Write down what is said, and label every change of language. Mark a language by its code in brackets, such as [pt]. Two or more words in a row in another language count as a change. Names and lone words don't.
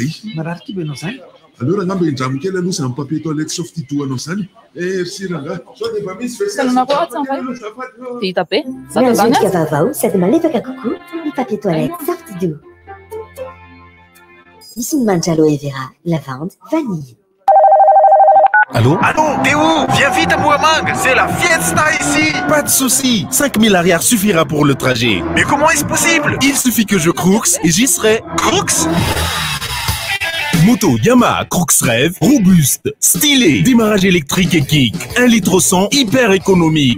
[mg] Marary kiba anao zany. Alors ngamba indramo kely aloha zany [fr] papier toilette [mg] softy toa anao zany. Merci ranga. Sao dia mba misy Vita be. Mianjodika vaovao sady malefaka kokoa ny [fr] papier toilette [mg] softy doux. Misy ny manitra [fr] aloe vera, lavande, vanille. Allô? Allô, t'es où? Viens vite à Mouamang, c'est la fiesta ici. Pas de souci, 5000 arrières suffira pour le trajet. Mais comment est-ce possible? Il suffit que je crooks et j'y serai. Crooks? Moto Yamaha Crooks Rêve, robuste, stylé, démarrage électrique et kick, 1 litre au 100, hyper économique.